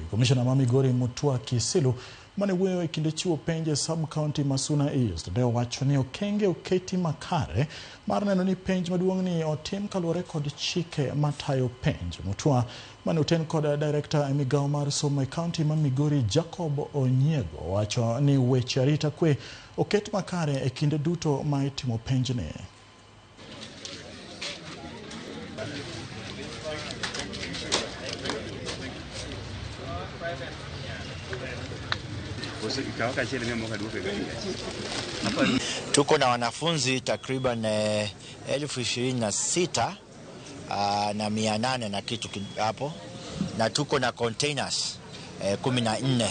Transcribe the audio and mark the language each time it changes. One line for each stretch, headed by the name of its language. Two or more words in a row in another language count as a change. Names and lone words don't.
Luo (Kenya and Tanzania): Komishona ma Migori Mutua Kisilu mane wuoyo e kinde chiwo penj e sub-county ma Suna East ne owacho ni okenge oketi makare mar neno ni penj maduong' ni otim kaluwore kod chike matayo penj. Mutua mane oten kod director e migawo mar somo e kaunti ma Migori Jacob Onyego owacho ni weche arita kwe oket makare e kinde duto ma itimo penj ni.
Swahili: Tuko na wanafunzi takriban 26,800 na kitu hapo, na tuko na containers 14.